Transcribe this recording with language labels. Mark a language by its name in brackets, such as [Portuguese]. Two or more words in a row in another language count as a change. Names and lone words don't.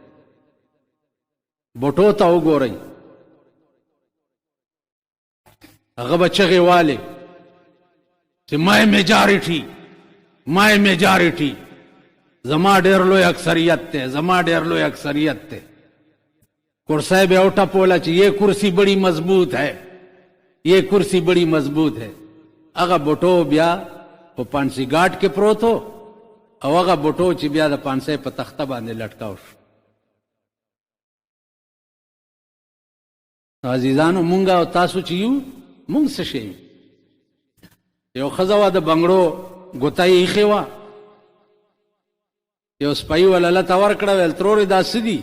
[Pashto] بوټو ته وګورئ، هغه به چغې والې چې [English] my majority [Pashto] زما ډېر لوی اکثریت دی، زما ډېر لوی اکثریت دی. کرسی بیا وټپوله چې [Urdu] یہ کرسی بڑی مضبوط ہے، یہ کرسی بڑی مضبوط ہے. [Pashto] هغه بوټو بیا په پانسی ګاټ کې پروت و او هغه بوټو چې بیا د پانسی په تخته باندې لټکاو شو. عزیزانو مونږ او تاسو چې یو مونږ څه شی یو؟ یو ښځه وه د بنګړو ګوته یې ایښې وه، یو سپی وله لته ورکړه، ویل ترورې دا څه دي؟